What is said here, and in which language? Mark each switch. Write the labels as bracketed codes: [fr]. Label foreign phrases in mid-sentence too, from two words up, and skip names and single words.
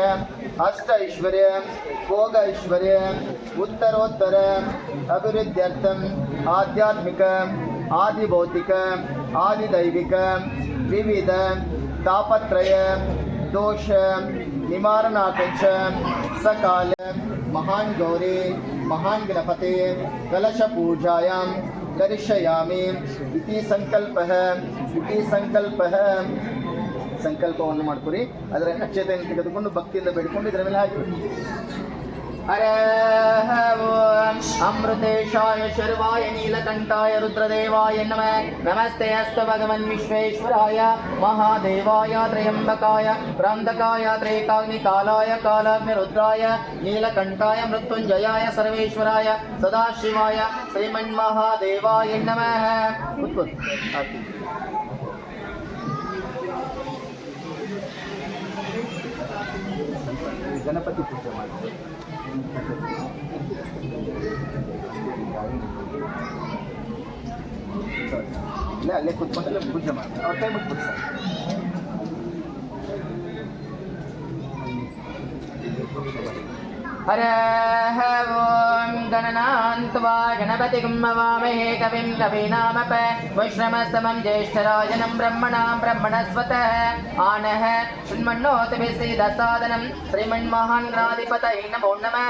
[sa] अष्ट ऐश्वर्य भोग ऐश्वर्य उत्तरोत्तर अभिवृद्ध्यर्थम आध्यात्मिक आदि भौतिक आदि दैविक विविध तापत्रय दोष निवारणार्थंच सकाल महान गौरी महान गणपते कलश पूजायां करिष्यामि इति संकल्पः [kn] ಸಂಕಲ್ಪವನ್ನು ಮಾಡ್ಕೊರಿ. ಅದರ ಅಕ್ಷತೆಯನ್ನು ತೆಗೆದುಕೊಂಡು ಭಕ್ತಿಯಿಂದ ಬೇಡಿಕೊಂಡು ಇದರ ಮೇಲೆ ಹಾಕಿ. [sa] हरः ओम् अमृतेशाय शर्वाय नीलकण्ठाय रुद्रदेवाय नमः नमस्ते अस्तु भगवन् विश्वेश्वराय महादेवाय त्र्यम्बकाय प्रान्तकाय त्रेकाग्निकालाय कालाग्निरुद्राय नीलकण्ठाय मृत्युञ्जयाय सर्वेश्वराय सदाशिवाय श्रीमन्महादेवाय नमः. [kn] ಗಣಪತಿ ಪೂಜೆ ಮಾಡಿ ಅಲ್ಲೇ ಕೂತ್ಕೊಂಡಲ್ಲೇ ಪೂಜೆ ಮಾಡಿ ಅವ್ರ ಕೈ ಬಿಟ್ಬಿಡಿ ಸರ್. [sa] हरः ओम् गणनान्त्वा गणपतिं नमामहे कविं कवीनामप वैष्णवस्तमं ज्येष्ठराजनं ब्रह्मणां ब्रह्मणस्पतः आनः शृण्वन्नोतिभिस्सीदसादनं श्रीमन्महान्ग्राधिपतये नमो नमः.